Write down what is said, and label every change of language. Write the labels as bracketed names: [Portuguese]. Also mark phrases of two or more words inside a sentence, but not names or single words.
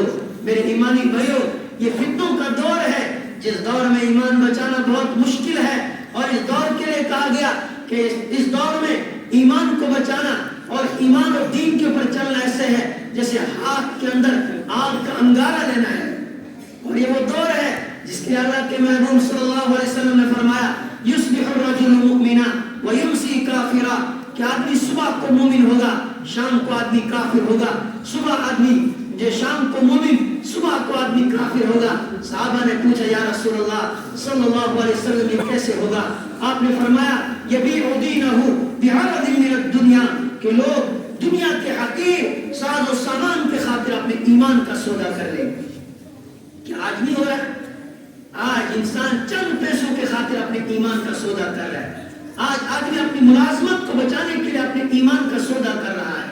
[Hindi] मेरे ईमानी भाइयों, ये फितनों का दौर है, जिस दौर में ईमान बचाना बहुत मुश्किल है। और इस दौर के लिए कहा गया कि इस दौर में ईमान को बचाना और ईमान और दीन के ऊपर चलना ऐसे है जैसे हाथ के अंदर आग का अंगारा लेना है। और ये वो दौर है जिसके अल्लाह के महबूब [Arabic] صلى الله عليه وسلم [Hindi] ने फरमाया [Arabic] يصبح الرجل مؤمنا ويمسي كافرا, [Hindi] कि आदमी सुबह को मोमिन होगा, शाम को आदमी काफिर होगा। सुबह आदमी जो शाम को मोमिन, सुबह को आदमी काफिर होगा। साहबा ने पूछा [Arabic] يا رسول الله صلى الله عليه وسلم [Hindi] ये कैसे होगा? आपने फरमाया [Arabic] يبيع دينه بعرض من الدنيا, [Hindi] कि लोग दुनिया के हकीर साज़ो सामान के खातिर अपने ईमान का सौदा कर ले। क्या आज नहीं हो रहा है? आज इंसान चंद पैसों के खातिर अपने ईमान का सौदा कर रहा है। आज आदमी अपनी मुलाजमत को बचाने के लिए अपने ईमान का सौदा कर रहा है।